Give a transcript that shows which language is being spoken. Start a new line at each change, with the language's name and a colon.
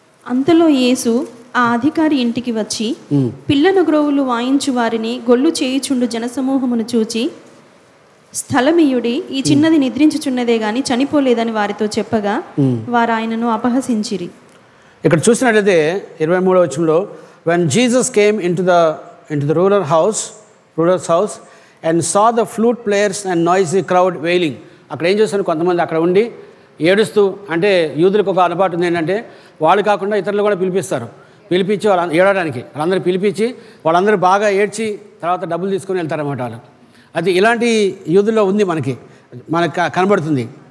Telugu: అంతలో యేసు ఆ అధికారి ఇంటికి వచ్చి పిల్లన గ్రోవులు వాయించు వారిని గొల్లు చేయుచుండు జనసమూహమును చూచి, స్థలమియుడి, ఈ చిన్నది నిద్రించుచున్నదే గాని చనిపోలేదని వారితో చెప్పగా వారు ఆయనను అపహసించిరి. ఇక్కడ చూసినట్లయితే 23వ వచనంలో,
English: when Jesus came into the ruler's house and saw the flute players and noisy crowd wailing.
Telugu: అక్కడ ఏం చేస్తారు, కొంతమంది అక్కడ ఉండి ఏడుస్తూ, అంటే యూదులకు ఒక అలవాటు ఉంది ఏంటంటే, వాళ్ళు కాకుండా ఇతరులు కూడా పిలిపించి వాళ్ళ ఏడడానికి వాళ్ళందరూ పిలిపించి వాళ్ళందరూ బాగా ఏడ్చి తర్వాత డబ్బులు తీసుకొని వెళ్తారన్నమాట వాళ్ళు. అది ఇలాంటి యూదుల్లో ఉంది, మనకు కనబడుతుంది.